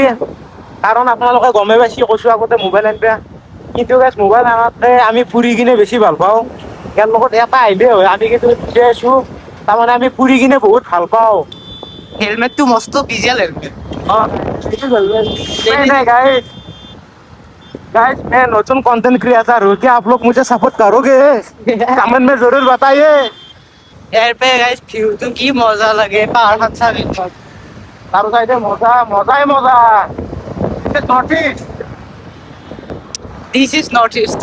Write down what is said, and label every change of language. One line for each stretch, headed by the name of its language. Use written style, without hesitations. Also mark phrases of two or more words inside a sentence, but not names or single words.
Assamese: কাৰণ আপোনালোকে গমেই পাইছে, কৈছোঁ আগতে মোবাইল আনিবা। কিন্তু গাইজ মোবাইল আনাতকৈ আমি ফুৰি কিনে বেছি ভাল পাওঁ। ইয়াৰ লগত এটা আহিলেই হয়। আমি কিন্তু বুজাই আছোঁ, তাৰমানে আমি ফুৰি কিনে বহুত ভাল পাওঁ। হেলমেটটো মস্ত ভিজুৱেল হেলমেট।
Hindi: नहीं गाइस गाइस मैं नতুন
English: content creator
Hindi: हूँ, क्या आप लोग मुझे सपोर्ट करोगे? कमेंट में जरूर बताइए।
Assamese: ইয়াৰ পে গাইজ ভিউটো কি মজা লাগে, পাহাৰখন চাবি।
Hindi: चारों साइड मजा मजा ही मजा। नॉर्थ ईस्ट
English: This is North East.